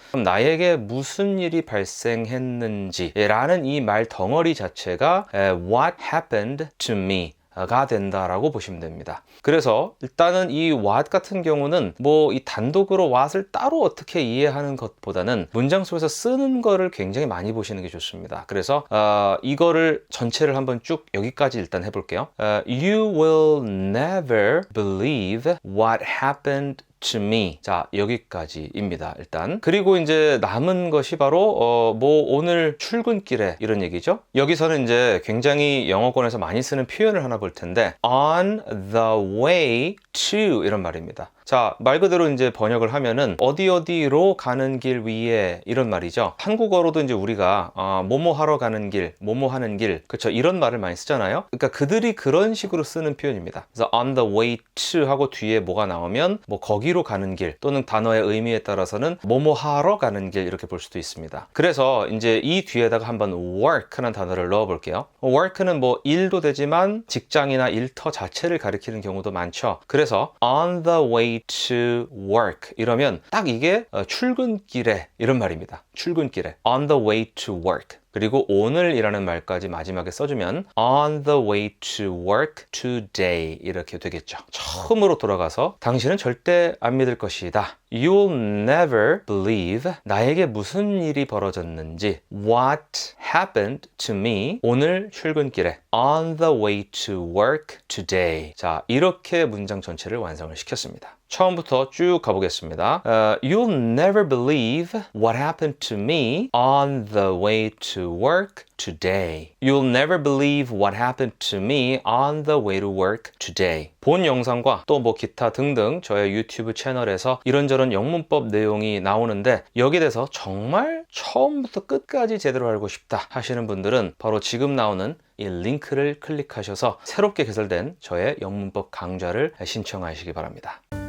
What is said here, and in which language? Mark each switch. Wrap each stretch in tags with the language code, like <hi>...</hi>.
<ko>그럼 나에게 무슨 일이 발생했는지 라는 이 말 덩어리 자체가</ko> <en>what happened to me</en> <ko>가 된다라고 보시면 됩니다. 그래서 일단은 이 what 같은 경우는 뭐 이 단독으로 what을 따로 어떻게 이해하는 것보다는 문장 속에서 쓰는 거를 굉장히 많이 보시는 게 좋습니다. 그래서 이거를 전체를 한번 쭉 여기까지 일단 해볼게요.</ko> <en>You will never believe what happened to me.</en> <ko>자, 여기까지입니다. 일단. 그리고 이제 남은 것이 바로 뭐 오늘 출근길에, 이런 얘기죠. 여기서는 이제 굉장히 영어권에서 많이 쓰는 표현을 하나 볼 텐데,</ko> <en>on the way to</en> <ko>이런 말입니다. 자, 말 그대로 이제 번역을 하면은 어디로 가는 길 위에, 이런 말이죠. 한국어로도 이제 우리가 뭐뭐 하러 가는 길, 뭐뭐 하는 길, 그쵸, 이런 말을 많이 쓰잖아요. 그러니까 그들이 그런 식으로 쓰는 표현입니다. 그래서</ko> <en>on the way to</en> <ko>하고 뒤에 뭐가 나오면 뭐 거기로 가는 길, 또는 단어의 의미에 따라서는 뭐뭐 하러 가는 길, 이렇게 볼 수도 있습니다. 그래서 이제 이 뒤에다가 한번 work라는 단어를 넣어 볼게요. work는 뭐 일도 되지만 직장이나 일터 자체를 가리키는 경우도 많죠. 그래서</ko> <en>on the way to work</en> <ko>이러면 딱 이게 출근길에, 이런 말입니다. 출근길에</ko> <en>on the way to work.</en> <ko>그리고 오늘이라는 말까지 마지막에 써주면</ko> <en>on the way to work today</en> <ko>이렇게 되겠죠. 처음으로 돌아가서 당신은 절대 안 믿을 것이다.</ko> <en>You'll never believe</en> <ko>나에게 무슨 일이 벌어졌는지</ko> <en>what happened to me</en> <ko>오늘 출근길에</ko> <en>on the way to work today.</en> <ko>자, 이렇게 문장 전체를 완성을 시켰습니다. 처음부터 쭉 가보겠습니다.</ko> <en>You'll never believe what happened to me on the way to work today. You'll never believe what happened to me on the way to work today.</en> <ko>본 영상과 또 뭐 기타 등등 저의 유튜브 채널에서 이런저런 영문법 내용이 나오는데, 여기에 대해서 정말 처음부터 끝까지 제대로 알고 싶다 하시는 분들은 바로 지금 나오는 이 링크를 클릭하셔서 새롭게 개설된 저의 영문법 강좌를 신청하시기 바랍니다.</ko>